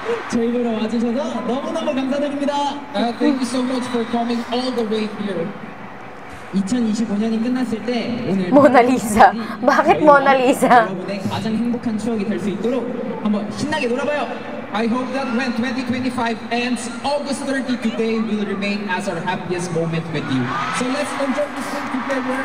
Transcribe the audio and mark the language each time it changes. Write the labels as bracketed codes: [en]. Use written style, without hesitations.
[ko] 저희 보러 와주셔서 너무너무 감사드립니다. [en] Thank you so much for coming all the way here. [ko] 2025년이 끝났을 때 오늘 [tl] Mona Lisa. Bakit Mona Lisa? [ko] 여러분의 가장 행복한 추억이 될 수 있도록 한번 신나게 놀아봐요. [en] I hope that when 2025 ends, August 30 today will remain as our happiest moment with you. So let's enjoy this thing together.